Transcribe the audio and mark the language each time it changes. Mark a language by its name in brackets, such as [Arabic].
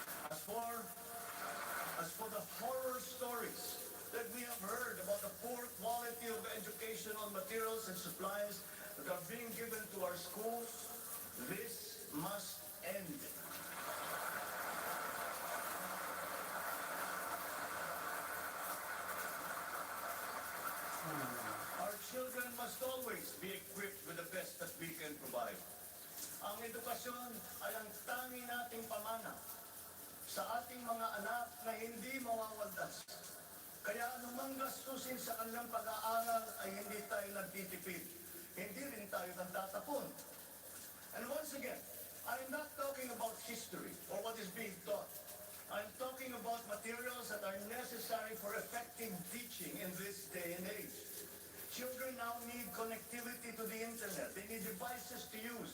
[English] As for the horror stories that we have heard about the poor quality of educational materials and supplies that are being given to our schools, this must end. Our children must always be equipped with the best that we can provide. [Filipino] Ang edukasyon ay ang tangi nating pamana sa ating mga anak na hindi mawawadas. Kaya anumang gastusin sa kanilang pag-aaral ay hindi tayo nagtitipid. Hindi rin tayo nagtatapon. [English] And once again, I'm not talking about history or what is being taught. I'm talking about materials that are necessary for effective teaching in this day and age. Children now need connectivity to the internet. They need devices to use.